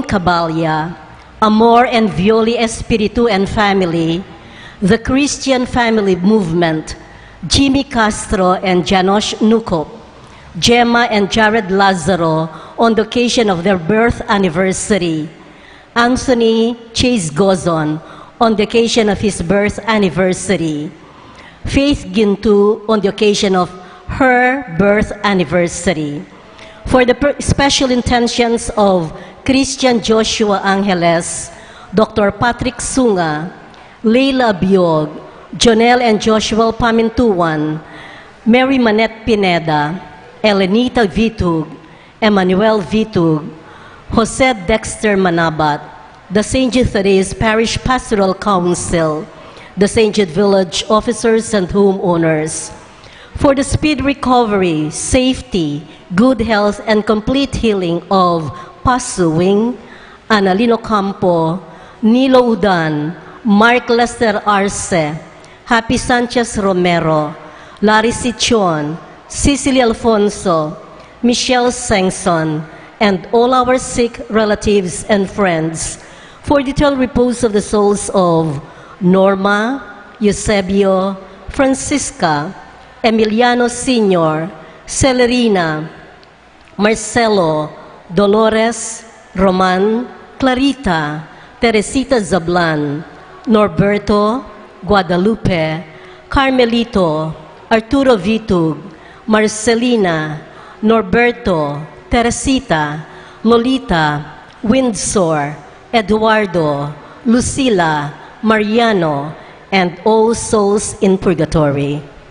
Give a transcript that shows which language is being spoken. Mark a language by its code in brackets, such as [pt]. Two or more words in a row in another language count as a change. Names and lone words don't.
[en] Cabalya, Amor and Violi Espiritu and family, the Christian Family Movement, Jimmy Castro and Janosh Nukop, Gemma and Jared Lazaro on the occasion of their birth anniversary, Anthony Chase Gozon on the occasion of his birth anniversary, Faith Gintu on the occasion of her birth anniversary. For the special intentions of Christian Joshua Angeles, Dr. Patrick Sunga, Leila Biog, Jonel and Joshua Pamintuan, Mary Manette Pineda, Elenita Vitug, Emmanuel Vitug, Jose Dexter Manabat, the St. Jude Thaddeus Parish Pastoral Council, the St. Jude Village officers and homeowners, for the speed recovery, safety, good health, and complete healing of Pasuwing, Analino Campo, Nilo Udan, Mark Lester Arce, Happy Sanchez Romero, Larry Sichon, Cecily Alfonso, Michelle Sengson, and all our sick relatives and friends, for the eternal repose of the souls of Norma, Eusebio, Francisca, Emiliano Sr., Celerina, Marcelo, Dolores, Roman, Clarita, Teresita Zablan, Norberto, Guadalupe, Carmelito, Arturo Vitug, Marcelina, Norberto, Teresita, Lolita, Windsor, Eduardo, Lucila, Mariano, and all souls in purgatory.